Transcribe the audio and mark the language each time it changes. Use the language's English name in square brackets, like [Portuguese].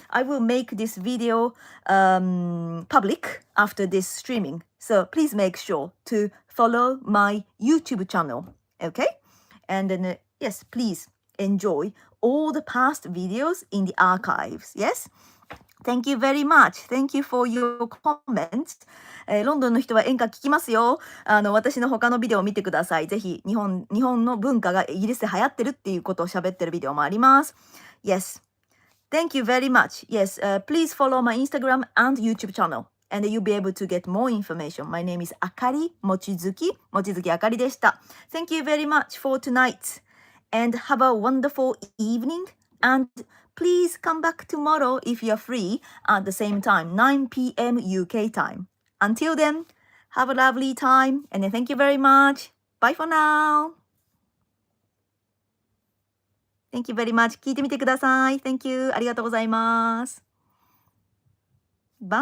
[English] I will make this video public after this streaming. So please make sure to follow my YouTube channel. Okay? And then, yes, please enjoy all the past videos in the archives. Yes? Thank you very much. Thank you for your comments. [Japanese] ロンドンの人は演歌聞きますよ。私の他のビデオを見てください。ぜひ日本の文化がイギリスで流行ってるっていうことを喋ってるビデオもあります。 [English] Yes. Thank you very much. Yes, please follow my Instagram and YouTube channel. And you'll be able to get more information. My name is Akari Mochizuki. [Japanese] 望月あかりでした。 [English] Thank you very much for tonight. And have a wonderful evening. And please come back tomorrow if you're free at the same time, 9 p.m. UK time. Until then, have a lovely time and thank you very much. Bye for now. Thank you very much. [Japanese] 聞いてみてください. [English] Thank you. [Japanese] ありがとうございます。 [English] Bye.